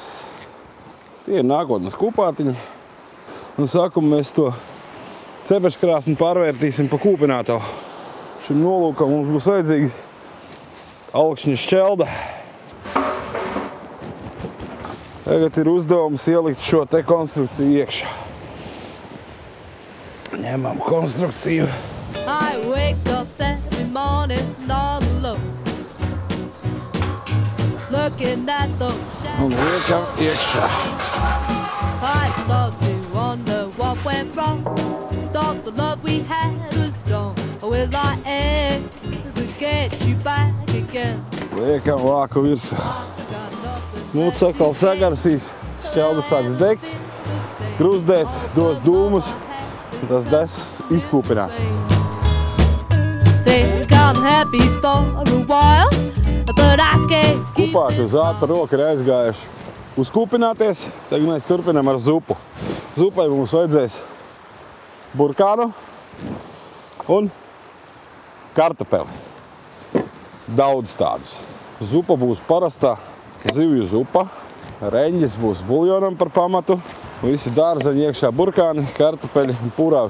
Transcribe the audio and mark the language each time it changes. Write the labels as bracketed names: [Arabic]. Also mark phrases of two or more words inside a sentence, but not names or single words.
[Latvian] Tie ir nākotnes kūpātiņi. No sākuma mēs to cepeškrāsni pārvērtīsim pa kūpinātavu. Šim nolūkam mums būs vajadzīga alkšņa šķelda. Tagad ir uzdevums ielikt šo te konstrukciju iekšā. Ņemam konstrukciju. [English] I wake up every morning all alone, looking at those [Latvian] Un [English] shadows. [Latvian] liekam iekšā. [English] I start to wonder what went wrong. Thought the love we had was strong. Will I ever get you back again? [Latvian] Liekam vāku virsū. Nu, atkal sagarsīs, šķelda sāks degt, grūzdēt, dos dūmus, un tas desas izkūpinās. [English] Think I'm happy for a while, but I can't keep [Latvian] Kūpāti uz ātru roku ir aizgājuši uzkūpināties, tagad mēs turpinām ar zupu. Zupai mums vajadzēs burkānu un kartupeli. Daudz tādus. Zupa būs parastā zivju zupa, reņģis būs buljonam par pamatu, visi dārzeņi iekšā burkāni, kartupeļi un puravi.